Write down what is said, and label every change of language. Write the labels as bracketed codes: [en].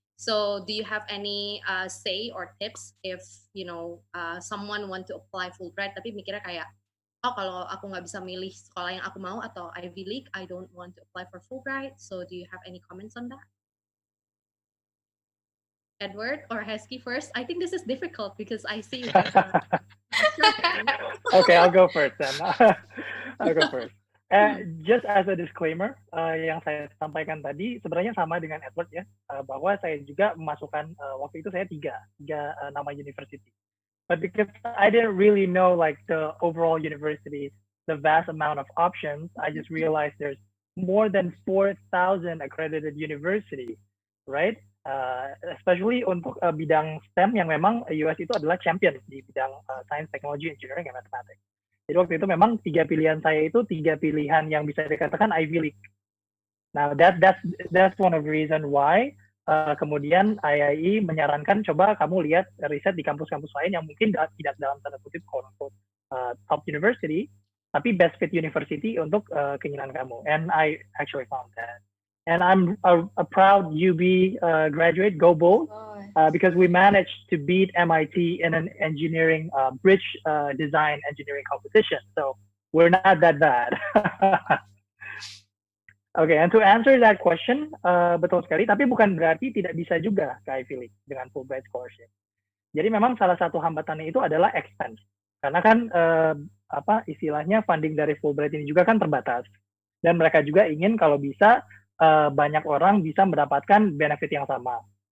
[en] So do you have any say or tips if someone want to apply Fulbright [id] tapi mikirnya kayak, oh kalau aku nggak bisa milih sekolah yang aku mau atau [en] Ivy League, I don't want to apply for Fulbright. So do you have any comments on that? Edward or Hesky first? I think this is difficult because I see you guys are Okay, I'll go first then. I'll go first. Just as a disclaimer, [id] yang saya sampaikan tadi sebenarnya sama dengan Edward ya, bahwa saya juga memasukkan waktu itu saya tiga nama university. [en] But because I didn't really know like the overall university, the vast amount of options, I just realized there's more than 4,000 accredited university, right? Especially [id] untuk bidang STEM yang memang US itu adalah champion di bidang [en] science, technology, engineering, and mathematics. [id] Jadi waktu itu memang tiga pilihan saya itu tiga pilihan yang bisa dikatakan Ivy League. [en] Now that's one of the reason why [id] kemudian IIE menyarankan coba kamu lihat riset di kampus-kampus lain yang mungkin tidak dalam tanda kutip [en] quote-unquote top university, [id] tapi [en] best fit university [id] untuk keinginan kamu. [en] And I actually found that. And I'm a proud UB graduate, go Bulls, because we managed to beat MIT in an engineering bridge design engineering competition. So we're not that bad. Okay, and to answer that question, [id] betul sekali. Tapi bukan berarti tidak bisa juga ke Ivy League dengan Fulbright scholarship. Jadi memang salah satu hambatannya itu adalah expense. Karena kan istilahnya funding dari Fulbright ini juga kan terbatas. Dan mereka juga ingin kalau bisa banyak orang bisa mendapatkan benefit yang sama.